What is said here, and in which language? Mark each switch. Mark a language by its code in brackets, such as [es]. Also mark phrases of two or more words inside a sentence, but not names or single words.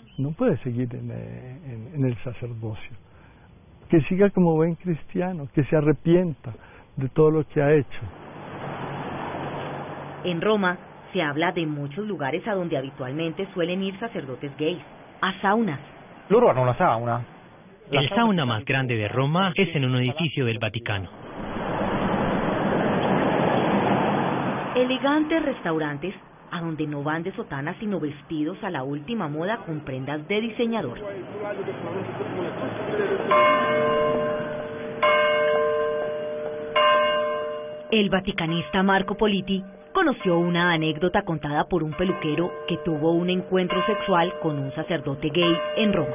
[es] No puede seguir en el sacerdocio. Que siga como buen cristiano, que se arrepienta de todo lo que ha hecho. En Roma se habla de muchos lugares a donde habitualmente suelen ir sacerdotes gays, a saunas. [it] Loro hanno una sauna. [es] El sauna más grande de Roma es en un edificio del Vaticano. Elegantes restaurantes a donde no van de sotana sino vestidos a la última moda con prendas de diseñador. El vaticanista Marco Politi conoció una anécdota contada por un peluquero que tuvo un encuentro sexual con un sacerdote gay en Roma.